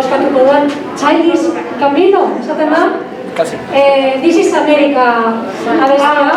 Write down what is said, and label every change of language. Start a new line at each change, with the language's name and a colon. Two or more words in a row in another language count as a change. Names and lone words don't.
Basque: kantatuko duen Childish Gambino, esaten da? This is America abestia.